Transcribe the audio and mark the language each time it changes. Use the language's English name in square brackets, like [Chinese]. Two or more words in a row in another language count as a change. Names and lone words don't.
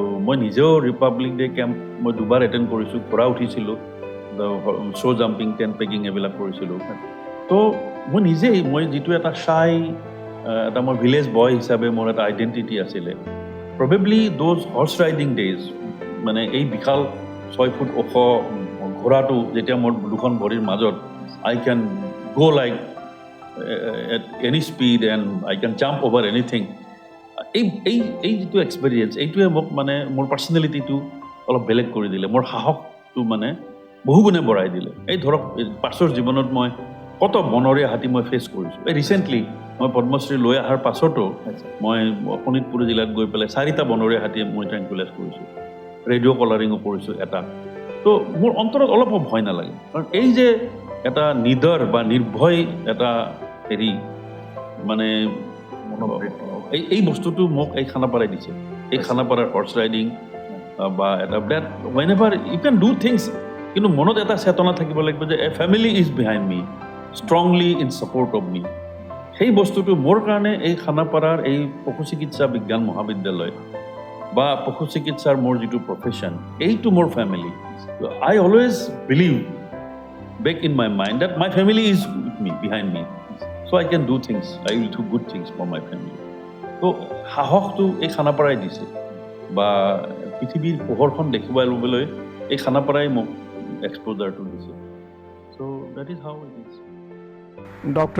[Assamese] মই নিজেও ৰিপাব্লিক ডে কেম্প মই 2বাৰ এটেণ্ড কৰিছোঁ ঘোঁৰা উঠিছিলোঁ [English] show jumping tent pegging [Assamese] এইবিলাক কৰিছিলোঁ তো মই যিটো এটা এটা মোৰ [English] village boy [Assamese] হিচাপে মোৰ এটা আইডেণ্টিটি আছিলে [English] probably those horse riding days [Assamese] মানে এই বিশাল 6 ফুট ওখ ঘোঁৰাটো যেতিয়া মোৰ দুখন ভৰিৰ মাজত [English] I can go like at any speed and I can jump over anything [Assamese] এই যিটো এক্সপেৰিয়েঞ্চ এইটোৱে মোক মানে মোৰ পাৰ্চনেলিটিটো অলপ বেলেগ কৰি দিলে মোৰ সাহসটো মানে বহুগুণে বঢ়াই দিলে এই ধৰক পাছৰ জীৱনত মই কত বনৰীয়া হাতী মই ফেচ কৰিছোঁ এই ৰিচেণ্টলি মই পদ্মশ্ৰী লৈ অহাৰ পাছতো মই শোণিতপুৰ জিলাত গৈ পেলাই 4টা বনৰীয়া হাতী মই ট্ৰেংকুলাইজ কৰিছোঁ ৰেডিঅ' কলাৰিঙো কৰিছোঁ এটা তো মোৰ অন্তৰত অলপ ভয় নালাগে কাৰণ এই যে এটা নিডৰ বা নিৰ্ভয় এটা হেৰি মানে এই বস্তুটো মোক এই খানাপাৰাই দিছে এই খানাপাৰাৰ [English] horse riding [Assamese] বা এটা [English] that whenever you can do things [Assamese] কিন্তু মনত এটা চেতনা থাকিব লাগিব যে a [English] family is behind me strongly in support of me [Assamese] সেই বস্তুটো মোৰ কাৰণে এই খানাপাৰাৰ এই পশু চিকিৎসা বিজ্ঞান মহাবিদ্যালয় বা পশু চিকিৎসাৰ মোৰ যিটো প্ৰফেশ্যন এইটো মোৰ ফেমিলি [English] I always believe back in my mind that my family is with me behind me so I can do things I will do good things for my family [Assamese] তো সাহসটো এই খানাপাৰাই দিছে বা পৃথিৱীৰ পোহৰখন দেখিবলৈ লবলৈ এই খানাপাৰাই মোক এক্সপোজাৰটো দিছে [English] so that is how it is Dr.